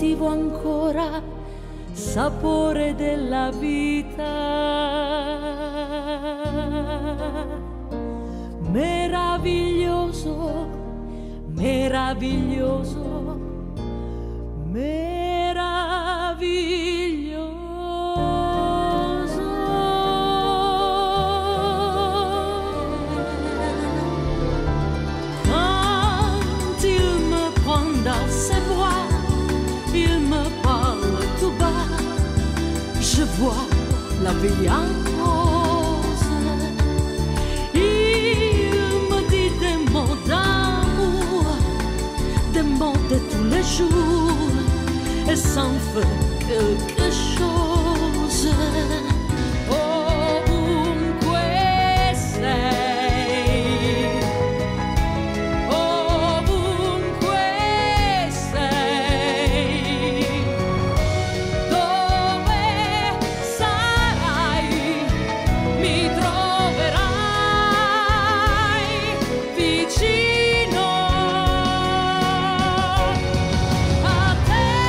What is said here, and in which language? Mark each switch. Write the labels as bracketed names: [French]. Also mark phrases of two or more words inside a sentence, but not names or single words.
[Italian] ancora sapore della vita. Meraviglioso, meraviglioso, meraviglioso. [French] Quand il me prend dans ses bras, il me parle tout bas, je vois la vie en rose. Il me dit des mots d'amour, des mots de tous les jours, et ça me fait quelque chose. [Italian] Ovunque sei, ovunque sei, dove sarai mi troverai vicino a te.